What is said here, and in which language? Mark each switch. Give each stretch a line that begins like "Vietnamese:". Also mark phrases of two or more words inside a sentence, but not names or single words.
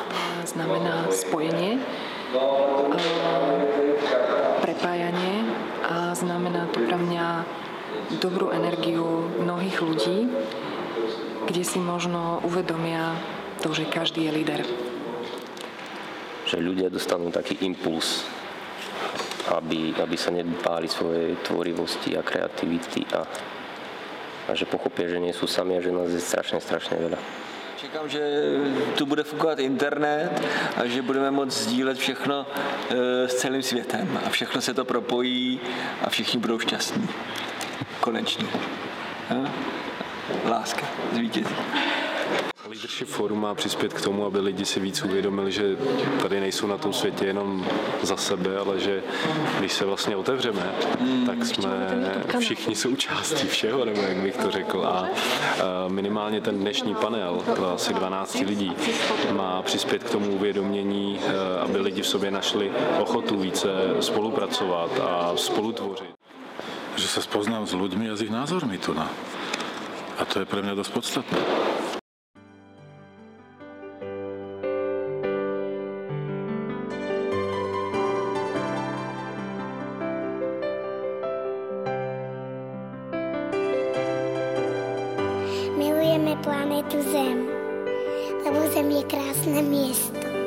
Slovak: Znamená spojenie, prepájanie a znamená to pre mňa dobrú energiu mnohých ľudí, kde si možno uvedomia to, že každý je líder. Že ľudia dostanú taký impuls, aby sa nebáli svojej tvorivosti a kreativity a že pochopia, že nie sú sami a že nás je strašne veľa.
Czech: Čekám, že tu bude fungovat internet a že budeme moct sdílet všechno s celým světem a všechno se to propojí a všichni budou šťastní. Konečně. Láska zvítězí. Leadership Forum má přispět k tomu, aby lidi si víc uvědomili, že tady nejsou na tom světě jenom za sebe, ale že když se vlastně otevřeme, tak jsme všichni součástí všeho, nebo jak bych to řekl. A minimálně ten dnešní panel, asi 12 lidí, má přispět k tomu uvědomění, aby lidi v sobě našli ochotu více spolupracovat a spolutvořit.
Slovak: Že sa spoznám s ľuďmi a s ich názormi tu na. A to je pre mňa dosť podstatné. Milujeme planetu Zem, lebo Zem je krásne miesto.